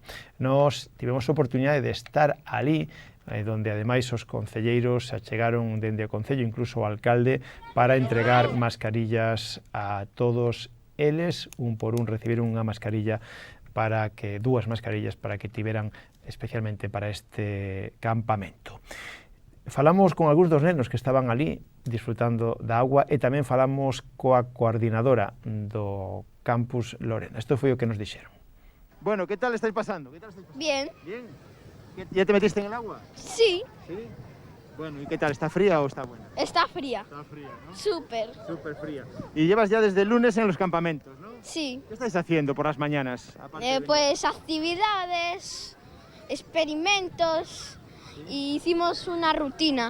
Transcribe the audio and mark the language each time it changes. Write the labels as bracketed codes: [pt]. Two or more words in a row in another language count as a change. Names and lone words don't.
[gl] Nos tivemos oportunidade de estar ali donde ademais os concelleiros se achegaron dende o Concello, incluso o alcalde, para entregar mascarillas a todos eles, un por un recibiron unha mascarilla dúas mascarillas para que tiveran especialmente para este campamento. Falamos con algúns dos nenos que estaban ali disfrutando da agua e tamén falamos coa coordinadora do campus Lorena. Isto foi o que nos dixeron. [es] Bueno, ¿qué tal estáis pasando? Bien. Bien. ¿Ya te metiste en el agua? Sí. Sí. Bueno, ¿y qué tal? ¿Está fría o está buena? Está fría. Está fría, ¿no? Súper. Súper fría. Y llevas ya desde el lunes en los campamentos, ¿no? Sí. ¿Qué estáis haciendo por las mañanas? Pues actividades, experimentos y hicimos una rutina.